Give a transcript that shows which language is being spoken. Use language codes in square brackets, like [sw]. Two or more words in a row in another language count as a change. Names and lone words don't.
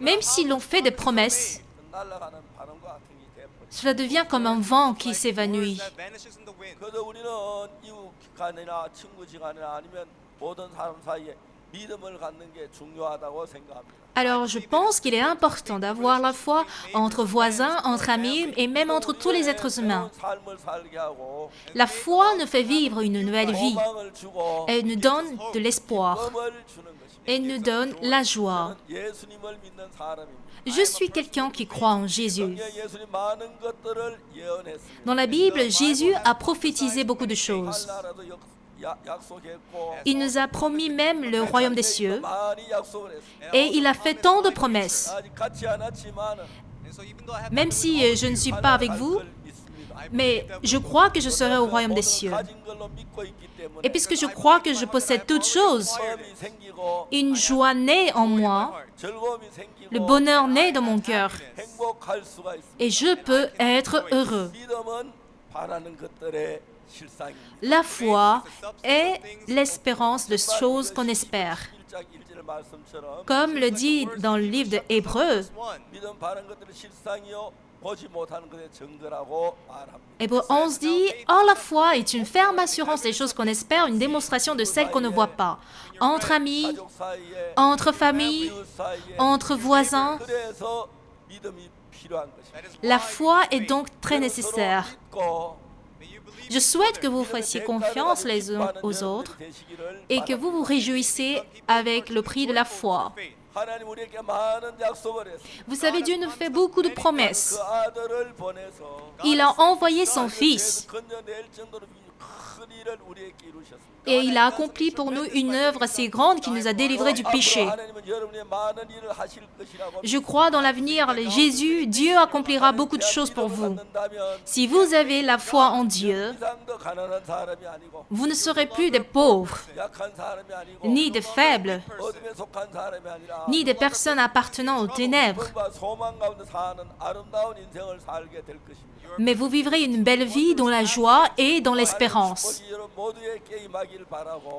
[fr] même si l'on fait des promesses, [ko] 날아가는 바람과 같은 게 돼버려. [fr] cela devient comme un vent qui s'évanouit. [ko] 그래서 우리는 이웃 간이나 친구 지간이나 아니면 모든 사람 사이에 믿음을 갖는 게 중요하다고 생각합니다. [fr] Alors je pense qu'il est important d'avoir la foi entre voisins, entre amis et même entre tous les êtres humains. [ko] 삶을 살게 하고 [fr] La foi nous fait vivre une nouvelle vie. [ko] 소망을 주고 [fr] Elle nous donne de l'espoir. [ko] 꿈을 주는 것입니다. [fr] Elle nous donne la joie. [ko] 예수님을 믿는 사람입니다. [fr] Je suis quelqu'un qui croit en Jésus. [ko] 성경에 예수님 많은 것들을 예언했습니다. [fr] Dans la Bible, Jésus a prophétisé beaucoup de choses. [ko] 나라도 약속했고 [fr] Il nous a promis même le royaume des cieux [ko] 많이 약속을 했습니다. [fr] et il a fait tant de promesses. [ko] 아직 같지 않았지만은 [fr] Même si je ne suis pas avec vous, mais je crois que je serai au royaume des cieux. [ko] 가진 걸로 믿고 있기 때문에 [fr] Et puisque je crois que je possède toutes choses, [ko] 마음이 생기고 [fr] une joie naît en moi, [ko] 즐거움이 생기고 [fr] le bonheur naît dans mon cœur [ko] 행복할 수가 있습니다. [fr] et je peux être heureux. [ko] 믿음은 바라는 것들의 실상입니다. [fr] La foi est l'espérance de choses qu'on espère. [ko] 1장 1절 말씀처럼 [fr] Comme le dit dans le livre de Hébreux, [ko] 믿음 바라는 것들의 실상이요 보지 못하는 것의 증거라고 말합니다. [fr] Hébreux 11 dit « Or la foi est une ferme assurance des choses qu'on espère, une démonstration de celles qu'on ne voit pas. Entre amis, [ko] 가족 사이에 [fr] entre familles, [ko] 이웃 사이에 [fr] entre voisins, [ko] 그래서 믿음이 필요한 것입니다. [fr] la foi est donc très nécessaire. [ko] 믿고 [fr] Je souhaite que vous fassiez confiance les uns aux autres et que vous vous réjouissez avec le prix de la foi. [ko] 하나님 우리에게 많은 약속을 했습니다. [fr] Vous savez, Dieu nous fait beaucoup de promesses. [ko] 그 아들을 보내서 [fr] Il a envoyé son Fils [ko] 건져낼 정도로 큰 일을 우리에게 이루셨습니다. [fr] et il a accompli pour nous une œuvre assez grande qui nous a délivrés du péché. [ko] 하나님은 여러분의 많은 일을 하실 것이라고 [fr] Je crois dans l'avenir, Jésus, Dieu accomplira beaucoup de choses pour vous. [ko] 믿는다면 [fr] Si vous avez la foi en Dieu, [ko] 이상도 가난한 사람이 아니고 [fr] vous ne serez plus des pauvres, [ko] 약한 사람이 아니고 [fr] ni des faibles, [ko] 어둠에 속한 사람이 아니라 [fr] ni des personnes appartenant aux ténèbres, [ko] 꿈과 소망 가운데 사는 아름다운 인생을 살게 될 것입니다. [fr] mais vous vivrez une belle vie dans la joie et dans l'espérance. [ko] 축복이 여러분 모두에게 임하길 바라고